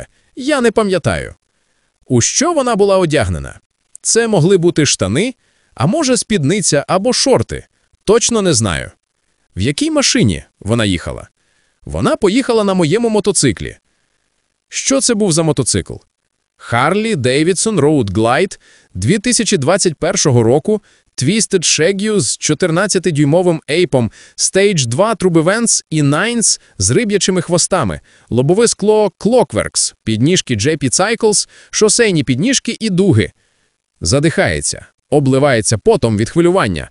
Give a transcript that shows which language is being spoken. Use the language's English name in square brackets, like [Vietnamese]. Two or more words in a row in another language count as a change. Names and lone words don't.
[Ukrainian] Я не пам'ятаю. У що вона була одягнена? Це могли бути штани, а може спідниця або шорти. Точно не знаю. В якій машині вона їхала? Вона поїхала на моєму мотоциклі. Що це був за мотоцикл? Harley Davidson Road Glide 2021 року, Twisted Shaggy з 14-дюймовим ейпом, Stage 2 True Events і Nines з риб'ячими хвостами, лобове скло Clockworks, підніжки JP Cycles, шосейні підніжки і дуги. Задихається, обливається потом від хвилювання.